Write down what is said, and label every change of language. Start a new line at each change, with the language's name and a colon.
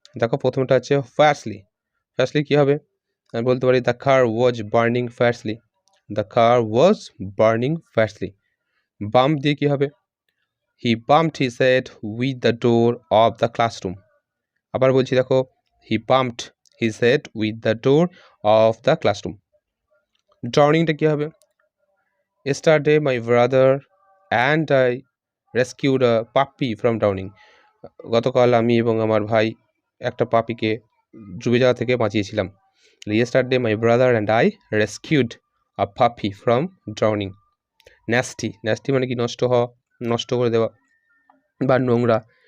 Bangla: দেখো, প্রথমটা হচ্ছে ফায়ারসলি। ফায়ারসলি কী হবে? আমি বলতে পারি
English: The car was burning fiercely. The car was burning fiercely.
Bangla: Bump দিয়ে কী হবে?
English: He bumped his head with the door of the classroom.
Bangla: আবার বলছি, দেখো,
English: He bumped his head with the door of the classroom.
Bangla: ড্রাউনিংটা কী হবে?
English: yesterday my brother and I rescued a puppy from drowning.
Bangla: গতকাল আমি এবং আমার ভাই একটা পাপিকে ডুবে যাওয়া থেকে বাঁচিয়েছিলাম।
English: Yesterday my brother and I rescued a puppy from drowning.
Bangla: ন্যাস্টি, ন্যাস্টি মানে কি নষ্ট হওয়া, নষ্ট করে দেওয়া বা নোংরা।